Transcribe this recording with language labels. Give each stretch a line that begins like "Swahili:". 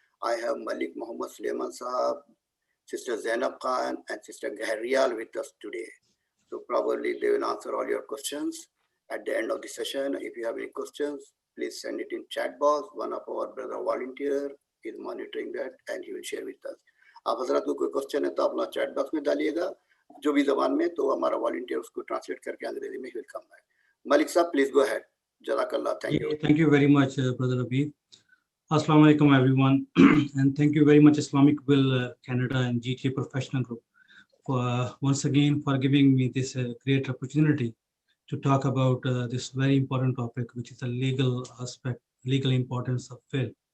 English: I have Malik Muhammad Suleiman Sahab, Sister Zainab Khan, and Sister Gahriyal with us today. So probably they will answer all your questions at the end of the session. If you have any questions, please send it in chat box. One of our brother volunteer is monitoring that and he will share with us.
Hindi: आप हजरत को कोई question है तो अपना chat box में डालिएगा जो भी जबान में, तो हमारा वॉलंटियर उसको ट्रांसलेट करके अंग्रेजी में
English: Will come back.
Hindi: Malik साहब,
English: Please go ahead. जज़ाकल्लाह. Thank you. Thank you very much, Brother Abid. Assalamu alaikum, everyone. And thank you very much, Islamic Will Canada and GTA Professional Group, for once again for giving me this great opportunity to talk about this very important topic, which is the legal aspect, legal importance of will.